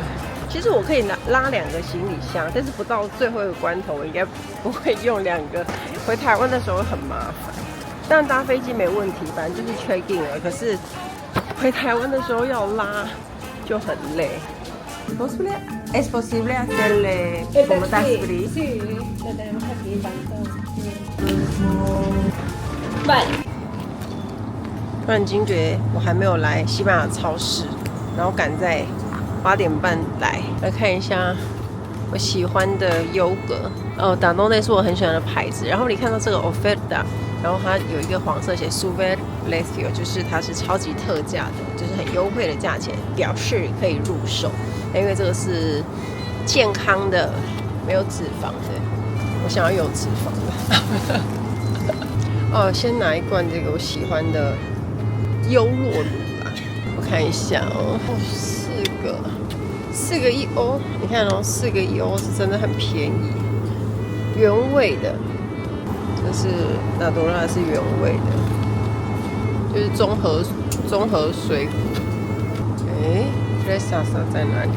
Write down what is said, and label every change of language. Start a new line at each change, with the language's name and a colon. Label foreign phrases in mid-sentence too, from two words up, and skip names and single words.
Chinese: 其实我可以拉2个行李箱，但是不到最后一个关头，我应该不会用2个。回台湾的时候很麻烦，当然搭飞机没问题，反正就是
English: check in
Chinese: 了。可是回台湾的时候要拉就很累。
Spanish: ¿Es posible hacerle como tasbri? Sí, lo tenemos aquí tanto. Vale.
Chinese: 突然惊觉我还没有来西班牙超市，然后赶在8点半来看一下我喜欢的优格。达诺内是我很喜欢的牌子。然后你看到这个 oferta， 然后它有一个黄色写
Spanish: super precio，
Chinese: 就是它是超级特价的，就是很优惠的价钱，表示可以入手。因为这个是健康的，没有脂肪的，我想要有脂肪的。先拿一罐这个我喜欢的优酪乳啦，我看一下哦，4个1欧，你看哦，4个1欧是真的很便宜，原味的，这是纳多拉是原味的，就是综合水果。fresa 在哪里？